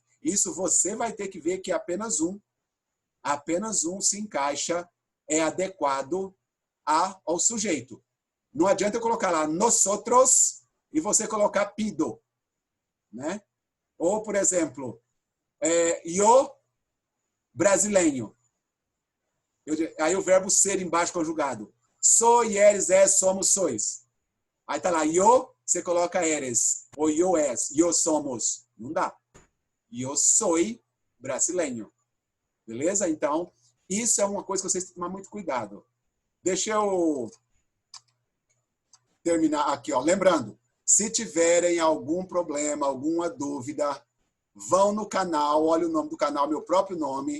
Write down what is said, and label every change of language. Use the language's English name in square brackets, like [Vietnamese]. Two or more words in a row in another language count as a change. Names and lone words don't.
[Portuguese] Isso você vai ter que ver que apenas um se encaixa, é adequado ao sujeito. Não adianta eu colocar lá nosotros e você colocar pido, né? Ou, por exemplo, [Spanish] yo brasileño. [Portuguese] Aí o verbo ser embaixo conjugado. [Spanish] Soy, eres, és, somos, sois. [Portuguese] Aí tá lá, yo, você coloca eres. [Spanish] Ou yo es, yo somos. [Portuguese] Não dá. [Spanish] Yo soy brasileño. [Portuguese] Beleza? Então, isso é uma coisa que vocês têm que tomar muito cuidado. Deixa eu terminar aqui, ó. Lembrando, se tiverem algum problema, alguma dúvida, vão no canal, olha o nome do canal, meu próprio nome.